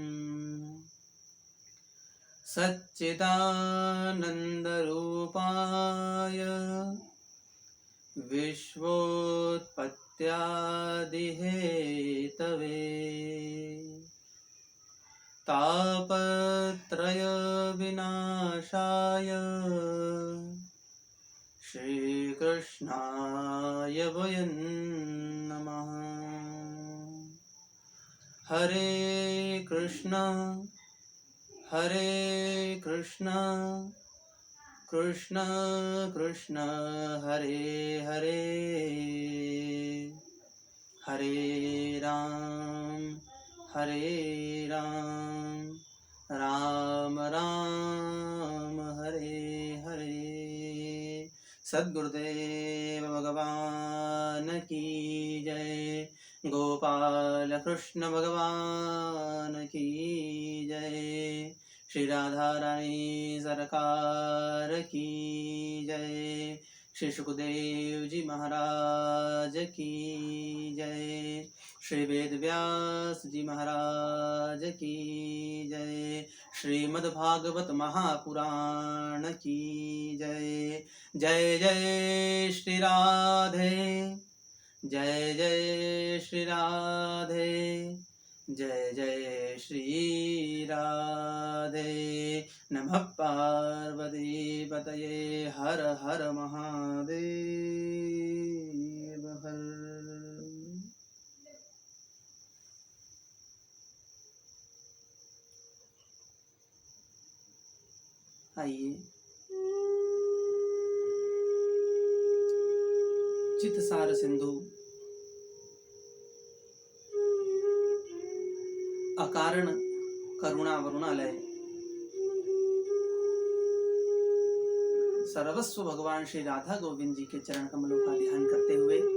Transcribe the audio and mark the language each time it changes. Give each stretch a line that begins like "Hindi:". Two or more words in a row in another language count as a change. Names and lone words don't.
Sanskrit: सच्चिदानन्दरूपाय विश्वोत्पत्त्यादिहेतवे तापत्रयविनाशाय श्रीकृष्णाय वयं नमः। हरे कृष्ण कृष्ण कृष्ण हरे हरे हरे राम राम राम हरे हरे।
Hindi: सद्गुरुदेव भगवान की जय। गोपाल कृष्ण भगवान की जय। श्री राधा रानी सरकार की जय। श्री सुखदेव जी महाराज की जय। श्री वेद व्यास जी महाराज की जय। श्रीमद्भागवत महापुराण की जय। जय जय श्री राधे, जय जय श्री राधे, जय जय श्री राधे।
Sanskrit: नमः पार्वती पतये हर हर महादेव हर।
Hindi: आइए चित्तसार सिंधु अकारण करुणा वरुणालय सर्वस्व भगवान श्री राधा गोविंद जी के चरण कमलों का ध्यान करते हुए